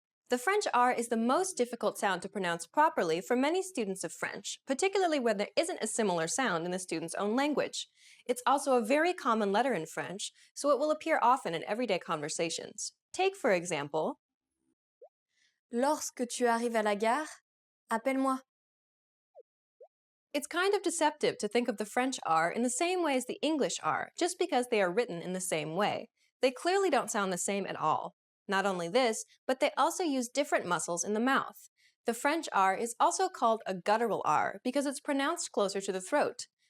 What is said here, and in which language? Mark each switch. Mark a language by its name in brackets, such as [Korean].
[English] The French R is the most difficult sound to pronounce properly for many students of French, particularly when there isn't a similar sound in the student's own language. It's also a very common letter in French, so it will appear often in everyday conversations. Take, for example, [French] Lorsque tu arrives à la gare, appelle-moi. [English] It's kind of deceptive to think of the French R in the same way as the English R, just because they are written in the same way. They clearly don't sound the same at all. Not only this, but they also use different muscles in the mouth. The French R is also called a guttural R because it's pronounced closer to the throat.